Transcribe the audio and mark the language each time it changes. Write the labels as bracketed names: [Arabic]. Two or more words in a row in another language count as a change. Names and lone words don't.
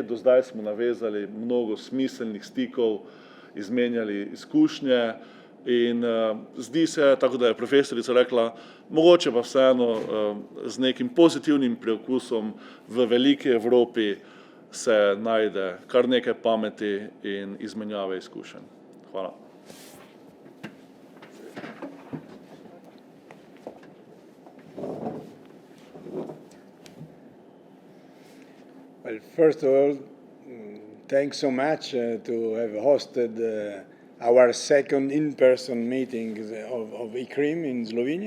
[Slovenian] Do zdaj smo navezali mnogo smiselnih stikov, izmenjali izkušnje in zdi se, tako da je profesorica rekla, mogoče pa vseeno z nekim pozitivnim preokusom v veliki Evropi se najde kar nekaj pameti in izmenjave izkušenj. Hvala. [English] Well, first of all, thanks so much to have hosted our second in-person meeting of ICRIM in Slovenia.